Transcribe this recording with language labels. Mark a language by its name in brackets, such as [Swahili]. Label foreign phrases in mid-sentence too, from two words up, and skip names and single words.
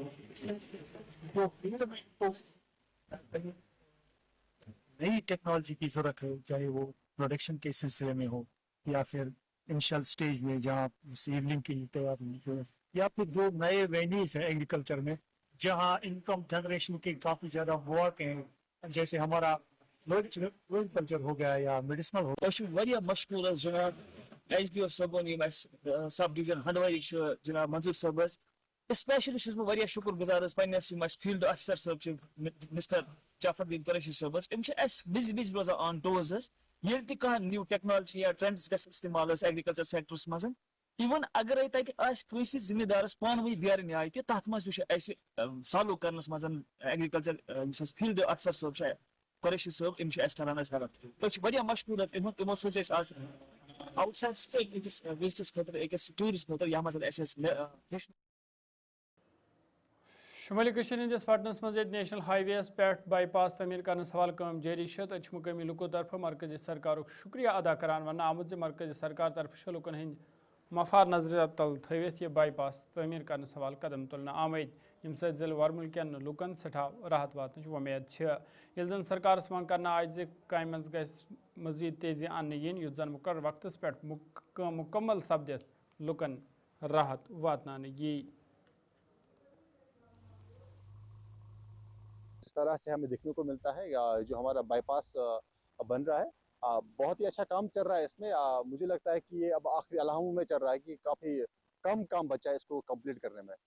[Urdu] نئی ٹیکنالوجی کی ضرورت ہے، چاہے وہ پروڈکشن کے سلسلے میں ہو یا پھر [English] initial stage [Urdu] میں جہاں سیڈلنگ کی تیاری ہو، یا پھر جو نئے وینیز ہیں ایگریکلچر میں جہاں [English] income generation [Urdu] کے کافی زیادہ مواقع ہیں، جیسے ہمارا کلچر ہو گیا یا میڈیسنل ہو گیا. [Kashmiri] مشکور جناب ایچ ڈی او صٲبن یم [English] sub division [Kashmiri] ہندواری جناب منظور صٲبس اسپیشلی چھُس بہٕ واریاہ شُکر گُزار پننس یم [English] field officer [Kashmiri] صٲب چھِ مسٹر جعفر الدین قریشی صٲبس. یم چھِ اسہِ وِزِ روزان [English] on toes [Kashmiri] حظ ییٚلہِ تہِ کانٛہہ [English] new technology [Kashmiri] یا ٹرینڈس گژھِ استعمال [English] agriculture sectors [Kashmiri] منٛز. ایون اگرے تتہِ آسہِ کٲنٛسہِ زمیٖندارس پانہٕ ؤنۍ بیرٕ آیہِ تہِ تتھ منٛز تہِ چھُ اسہِ سالو کرنس منٛز ایگریکلچر یُس اسہِ [English] field officer [Kashmiri] صٲب چھُ قریشی صٲب یم چھِ اسہِ کران اسہِ ہیلپ. أسۍ چھِ واریاہ مشکور یِمو سوٗزۍ اسہِ آز [English] outside state [Kashmiri] أکِس وِزٹس خٲطرٕ أکِس ٹوٗرس خٲطرٕ یتھ منٛز اسہِ ہیٚچھنٲوۍ. شمالی ہندس پٹنس مز [English] national highways [Kashmiri] پہ بائی پاس تعمیر کرنس حوالہ کام جاری ہے. تک مقامی لکو طرف مرکزی سرکار شکریہ ادا کران ون آمت مرکزی سرکار طرف لکن ہند مفاد نظر تل تھوت یہ بائی پاس تعمیر کرنس حوالہ قدم تلنے آمت، یم سۭتۍ ضلع ورمل کٮ۪ن لکن سٹھا راحت واتنچ وۄمید چھِ. ییٚلہِ زن سرکارس منٛگ کرنہٕ آیہِ زِ کامہِ منٛز گژھِ مزید تیزی اننہٕ یِنۍ یُتھ زن مقرر وقتس پٮ۪ٹھ کٲم مکمل سپدِتھ لکن راحت واتناونہٕ یی. [Urdu] اس طرح سے ہمیں دیکھنے کو ملتا ہے جو ہمارا بائی پاس بن رہا ہے، بہت ہی اچھا کام چل رہا ہے اس میں. مجھے لگتا ہے کہ یہ اب آخری الحاموں میں چل رہا ہے کہ کافی کم کام بچا ہے اس کو کمپلیٹ کرنے میں.